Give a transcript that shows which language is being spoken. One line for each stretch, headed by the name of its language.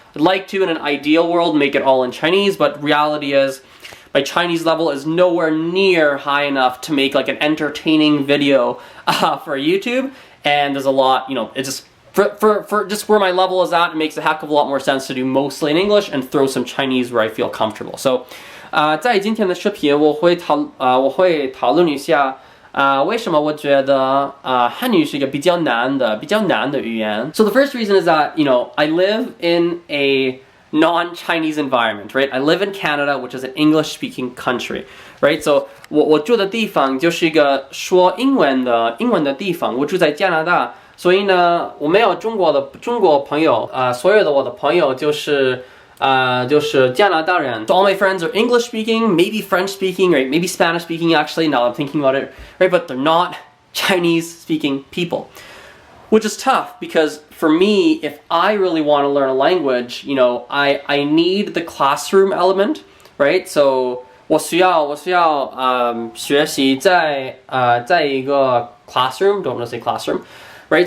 English: I'd like to, in an ideal world, make it all in Chinese, but reality is my Chinese level is nowhere near high enough to make like an entertaining video for YouTube. And there's a lot, it just, for just where my level is at, it makes a heck of a lot more sense to do mostly in English and throw some Chinese where I feel comfortable.
Chinese: So, 在今天的视频我会讨论一下为什么我觉得汉语是一个比较难的语言.
English: So the first reason is that, I live in a non-Chinese environment, right? I live in Canada, which is an English-speaking country, right?
Chinese: So 我住的地方就是一个说英文的地方。我住在加拿大，所以呢，我没有中国朋友，所有的我的朋友就是加拿大人.
English: So all my friends are English-speaking, maybe French-speaking, right? Maybe Spanish-speaking. Actually, now I'm thinking about it, right? But they're not Chinese-speaking people. Which is tough because for me, if I really want to learn a language, I need the classroom element, right? So
Chinese: 我需要学习在一个
English: classroom, don't want to say classroom, right?